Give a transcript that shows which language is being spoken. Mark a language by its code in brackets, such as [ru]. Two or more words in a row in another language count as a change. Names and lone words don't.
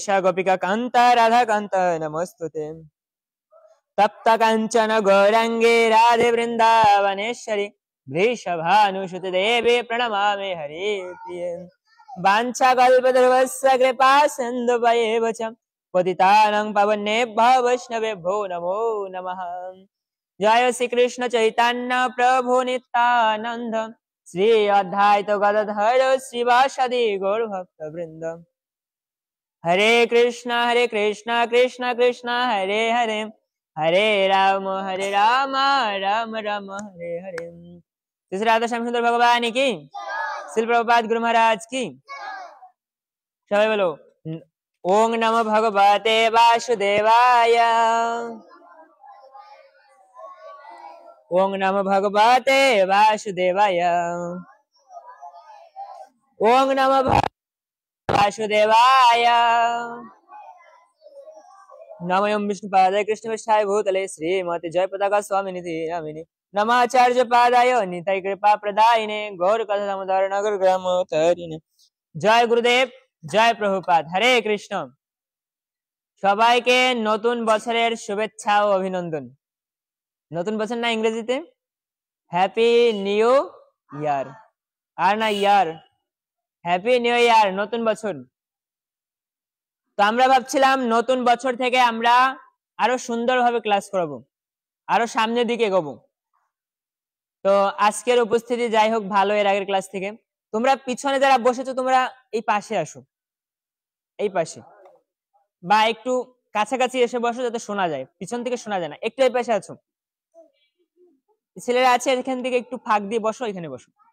[sa] गोपिका कांत राधा कांत नमस्तुते तप्त कांचन गौरांगे राधे वृंदावनेश्वरी वृषभानुसुते देवी प्रणमामि हरि प्रिये वाञ्छाकल्पतरुभ्यश्च कृपा सिन्धुभ्येव च पतितानां पावनेभ्यो वैष्णवेभ्यो नमो नमः जय श्री कृष्ण चैतन्य प्रभु नित्यानंद श्री अद्वैत गदाधर श्रीवासदि गौर भक्त वृंद हरे कृष्ण कृष्ण कृष्ण हरे हरे हरे राम राम राम हरे हरे श्री राधा श्याम सुंदर भगवान की श्रील प्रभुपाद गुरु महाराज की [bn] সবাই বলো [sa] ओम नमो भगवते वासुदेवाय ओम नमो भगवते वासुदेवाय ओम नमो वासुदेवाय नमोऽयं विष्णुपादाय कृष्णप्रेष्ठाय भूतले श्रीमते जयपताका स्वामिनिति नामिने नमाचार्य पादाय निताय कृपा प्रदायिने गौर कथा दामोदर नगर ग्राम तरिणे जय गुरुदेव जय प्रभुपाद हरे कृष्ण [bn] সবাইকে নতুন বছরের শুভেচ্ছা ও অভিনন্দন নতুন বছর না ইংরেজিতে [en] happy new year [bn] আর না [en] year happy new year [bn] নতুন বছর তো আমরা ভাবছিলাম নতুন বছর থেকে আমরা আরো সুন্দরভাবে ক্লাস করব আরো সামনের দিকে এগোবো তো আজকের উপস্থিতি যাই হোক ভালো এর আগের ক্লাস থেকে তোমরা পিছনে যারা বসেছো তোমরা এই পাশে আসো এই পাশে বা একটু কাছাকাছি এসে বসো যাতে শোনা যায় পিছন থেকে শোনা যায় না একটু এই পাশে আছো ছেলেরা আছে এখান থেকে একটু ফাঁক দিয়ে বসো এখানে বসো